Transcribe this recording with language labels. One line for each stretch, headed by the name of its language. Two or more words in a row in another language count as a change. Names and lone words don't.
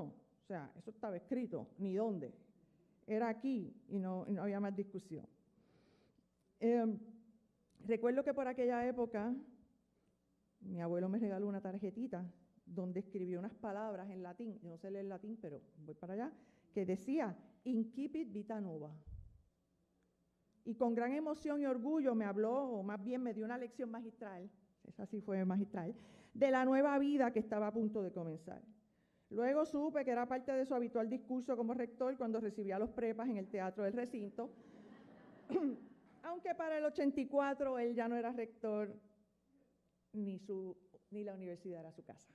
Spanish: O sea, eso estaba escrito, ni dónde. Era aquí y no había más discusión. Recuerdo que por aquella época mi abuelo me regaló una tarjetita donde escribió unas palabras en latín, yo no sé leer latín, pero voy para allá, que decía,
Latin: incipit vita nova.
Spanish: Y con gran emoción y orgullo me habló, o más bien me dio una lección magistral, esa sí fue magistral, de la nueva vida que estaba a punto de comenzar. Luego supe que era parte de su habitual discurso como rector cuando recibía a los prepas en el teatro del recinto, aunque para el 84 él ya no era rector, ni la universidad era su casa.